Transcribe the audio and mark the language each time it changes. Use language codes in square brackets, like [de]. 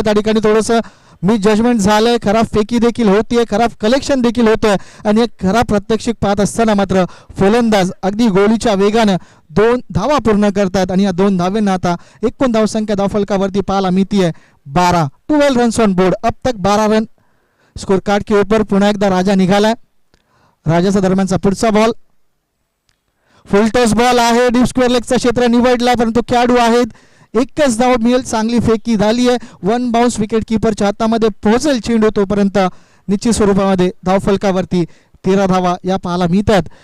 [mr] त्या ठिकाणी थोडंसं मिस जजमेंट झालंय, खराब फेकी देखील होतीये, खराब कलेक्शन देखील होतंय आणि एक खराब प्रात्यक्षिक पाहत असताना मात्र फलंदाज अगदी गोलीच्या वेगानं 2 धावा पूर्ण करतात आणि या 2 धावेंना आता एकूण धावसंख्या धावफलकावरती पाहायला मिळते 12. [en] 12 runs on board. [hi] अब तक 12 रन स्कोर कार्ड के ऊपर. [mr] पुन्हा एकदा राजा निघालाय. राजाचा दरम्यानचा पुढचा बॉल फुलटॉस बॉल आहे. डीप स्क्वेअर लेगचा क्षेत्र निवडला, परंतु खेळाडू आहेत. एकच धाव मिळेल. चांगली फेकी झाली आहे. 1 बाउन्स विकेट किपरच्या हातामध्ये पोहोचेल चेंडू, तोपर्यंत निश्चित स्वरूपामध्ये धावफलकावरती 13 धावा या पाहायला मिळतात.